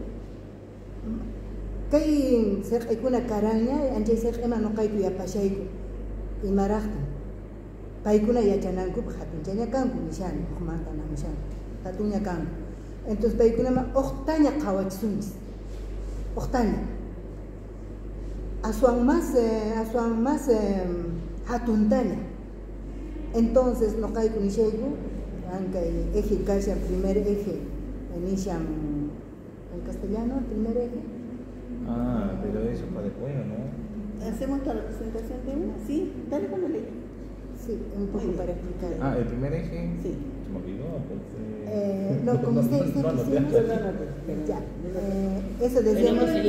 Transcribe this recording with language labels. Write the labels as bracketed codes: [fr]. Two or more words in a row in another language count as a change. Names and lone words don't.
[qu] kay sirqikuna karanña anchay sirqima nuqayku yapashayku imaraqtin paykuna yachananku hatunchaña kanku nishani hukmantana nishani hatuña kanku entonces paykunama uqtaña qhawachisunchis uqtaña aswan más hatuntaña entonces noqayku nishayku ankay eje kashan [es] primer eje [qu] nishan [es] en castellano el primer eje. Pero eso para después, ¿no? ¿Hacemos la representación de una? Sí, dale con la ley. Sí, un poco para explicar. El primer eje. Sí. Se me olvidó. No, como ustedes ya. Eso decíamos.